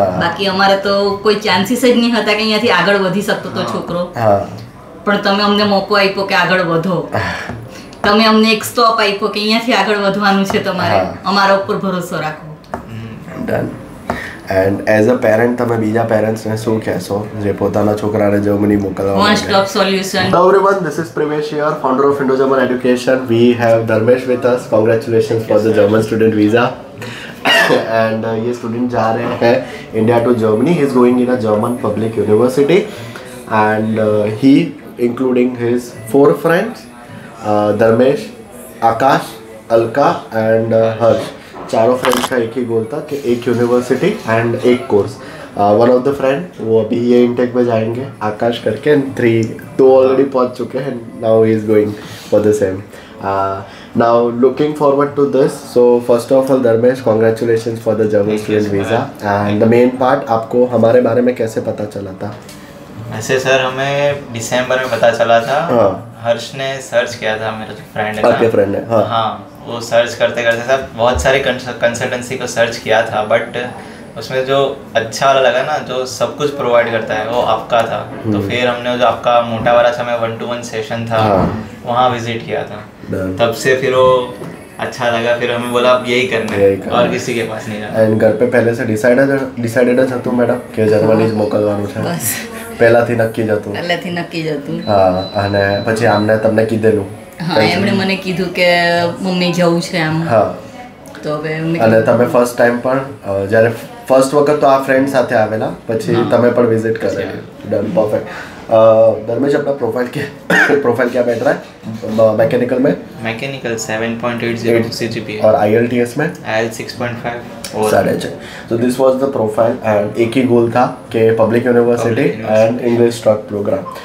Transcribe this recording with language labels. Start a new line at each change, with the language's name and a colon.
Gujarati: બાકી અમારે તો કોઈ ચાન્સીસ જ નહીં હતા કે અહીંયાથી આગળ વધી શકતો તો છોકરો, પણ તમે અમને મોકો આપ્યો કે આગળ વધો. તમે અમને એક સ્ટોપ આપ્યો કે અહીંયાથી આગળ વધવાનું છે, તમારે અમારા ઉપર ભરોસો રાખો. Done.
English: and as a parent
Gujarati: તમે બીજા પેરેન્ટ્સને શું કહેશો જે પોતાના છોકરાને જર્મની મોકલવા
English: One stop solution. Hello everyone, this is Privesh here, founder of Indo-German Education. We have Dharmesh with us. Congratulations for the German student visa. And
Hindi: ये student जा रहे हैं
English: India to Germany. He is going in a German public university, and he, including his 4 friends, Dharmesh, Akash, Alka and Harsh.
Hindi: चारों friends का एक ही गोल था कि एक यूनिवर्सिटी एंड एक course.
English: one of the friend
Hindi: वो अभी ये इंटेक में जाएंगे आकाश करके, एंड 2 ऑलरेडी पहुंच चुके हैं.
English: Now he is going for the same. Now looking forward to this. So first of all Dharmesh, congratulations for the German student visa.
Hindi: And the main part, आपको हमारे बारे में कैसे पता चला था? ऐसे सर हमें दिसंबर में पता चला था. हर्ष ने सर्च किया था, मेरा जो फ्रेंड है, आपके फ्रेंड है. हाँ, वो सर्च करते करते सब बहुत सारे कंसल्टेंसी को सर्च किया था, बट उसमें जो अच्छा वाला लगा ना, जो सब कुछ प्रोवाइड करता है, वो आपका था. तो फिर हमने जो आपका मोटा वाला समय 1-to-1 सेशन था, वहाँ विजिट किया था. तब से फिर वो अच्छा लगा. फिर हमें बोला अब यही करना है, और किसी के पास नहीं रहा. एंड घर पे पहले से डिसाइडेड
Gujarati: હતું મેડમ કે જર્મની જ મોકલવાનું છે? પહેલાથી નક્કી જ હતું? પહેલાથી નક્કી જ હતું. હા, અને પછી આમને તમને કીધેલું? હા, એમણે મને કીધું કે મમ્મી જવું છે આમ. હા, તો હવે અને તમે ફર્સ્ટ ટાઈમ પણ જ્યારે ફર્સ્ટ વખત તો આ ફ્રેન્ડ સાથે આવેલા, પછી તમે પણ વિઝિટ કરેલી. Done, perfect.
Hindi: धर्मेश, अपना प्रोफाइल क्या बैठ रहा है मैकेनिकल में? मैकेनिकल 7.80 CGPA और IELTS में? IELTS 6.5. 6.5.
English: So this was the profile, and
Hindi: एक ही गोल था कि public university and English truck programme.